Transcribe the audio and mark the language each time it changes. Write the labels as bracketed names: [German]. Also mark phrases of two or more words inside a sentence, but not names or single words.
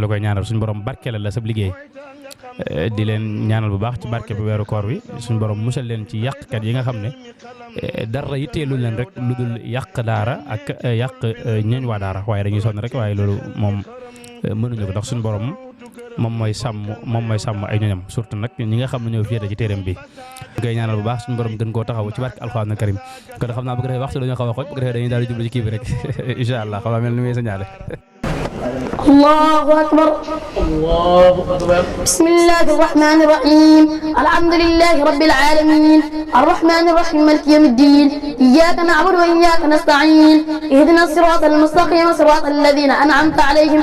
[Wolof] la koy ñaanal suñu borom barkeelal la sab liggéey di leen ñaanal bu baax ci barke bu weeru koor wi suñu borom musal leen ci yàqkat yi nga xam ne dara yitteeluñ leen rek lu dul yàq daara ak yàq ñooñ waa daara waaye dañuy sonn rek waaye loolu moom mënuñu ko ndax suñu borom moom mooy sàmm ay ñoñam surtout nag ñi nga xam ne ñoo féete ci téeram bi ñu koy ñaanal bu baax suñu borom gën koo taxaw ci barke alxuraan karim kon xam naa bu ko defee waxtu dañoo xaw a xooj bu ko defee dañuy daal di jublu ci kii bi rek [Arabic] إن شاء الله [Wolof] xam naa mel ni muy sa ñaale [Arabic] الله أكبر الله أكبر بسم الله الرحمن الرحيم الحمد لله رب العالمين الرحمن الرحيم مالك يوم الدين إياك نعبد وإياك نستعين اهدنا الصراط المستقيم صراط الذين أنعمت عليهم